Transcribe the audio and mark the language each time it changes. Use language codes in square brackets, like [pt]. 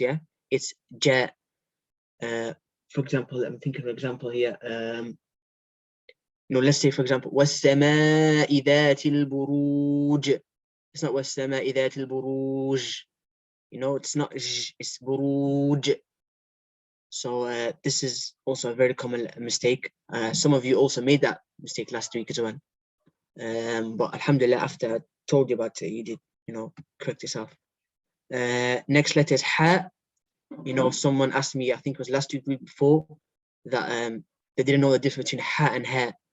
[en] Yeah, it's ja. For example, I'm thinking of an example here. Let's say for example, [ar] وَالسَّمَاءِ ذَاتِ الْبُرُوجِ. [en] It's not [ar] وَالسَّمَاءِ ذَاتِ الْبُرُوجِ. [en] It's not j, it's buruj. So this is also a very common mistake. Some of you also made that mistake last week as well. But alhamdulillah, after I told you about it, you did, correct yourself. Next letter is ha. Someone asked me, I think it was last week before, that they didn't know the difference between ha and ha.